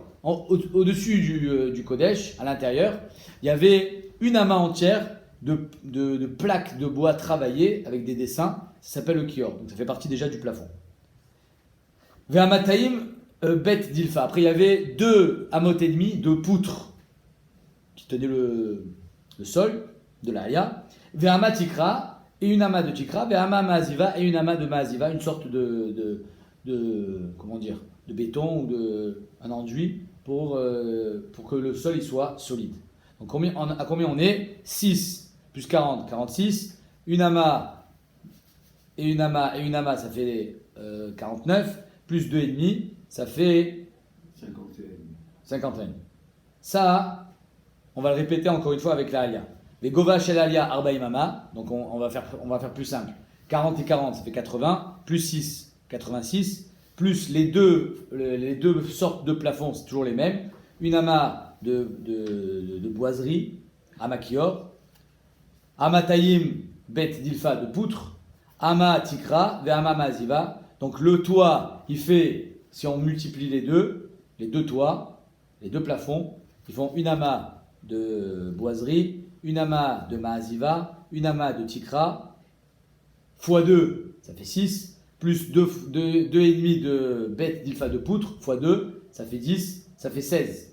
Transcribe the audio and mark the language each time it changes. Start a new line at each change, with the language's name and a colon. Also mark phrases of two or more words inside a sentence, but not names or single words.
French: Au-dessus du Kodesh, à l'intérieur, il y avait une Ama entière de plaques de bois travaillées avec des dessins. Ça s'appelle le Kior. Donc ça fait partie déjà du plafond.
Hebrew: ואמתיים בית דילפא.
French: Après, il y avait 2 amot et demi de poutres qui tenaient le sol de la Haya.
Hebrew: ואמה תקרה
French: et une ama de Tikra.
Hebrew: ואמה מעזיבה
French: et une ama de Maaziva, une sorte de comment dire, de béton ou un enduit pour que le sol il soit solide. Donc à combien on est? 6 plus 40, 46. Une ama et une ama, ça fait 49. Plus 2,5, ça fait 51. Ça, on va le répéter encore une fois avec la Alia.
Hebrew: Les גובה של עלייה ארבעים אמה,
French: donc on va faire plus simple. 40 et 40, ça fait 80. Plus 6, 86. Plus les deux sortes de plafonds, c'est toujours les mêmes. Une ama de boiserie,
Hebrew: אמה כיור. אמתיים בית דילפא
French: de poutre.
Hebrew: אמה תקרה, ואמה מעזיבה.
French: Donc le toit, il fait, si on multiplie les deux toits, les deux plafonds, ils font une ama de boiserie, une ama de maaziva, une ama de tikra, fois 2, ça fait 6, plus 2,5 de bête d'ilfa de poutre, fois 2, ça fait 10, ça fait 16.